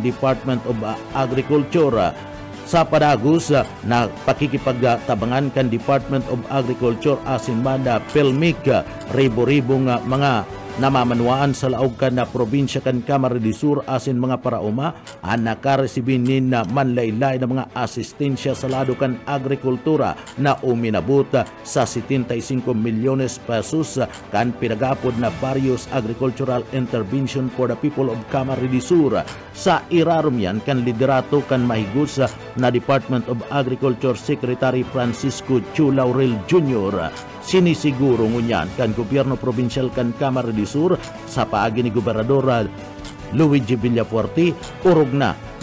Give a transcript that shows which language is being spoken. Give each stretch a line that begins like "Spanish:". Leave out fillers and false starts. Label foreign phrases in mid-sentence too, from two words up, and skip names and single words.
Bikol: Department of Agriculture sa padagos na pakikipagtabangan kan Department of Agriculture asin man Pelmic ribo-ribong mga namamanwaan sa laog kan na probinsya kan Camarines-Sur asin mga parauma ang nakaresibinin na manlaylay na mga asistensya sa lado kan agrikultura na uminabot sa 75 milyones pesos kan pinagapod na
English: various agricultural intervention for the people of Camarines-Sur.
Bikol: Sa irarom yan kan liderato kan mahigos na Department of Agriculture Secretary Francisco Chu Laurel Jr. Sinisiguro ngunyan kan gobyerno probinsyal kan Camarines-Sur sa paagi ni Gobernador Luigi Villapuerte urog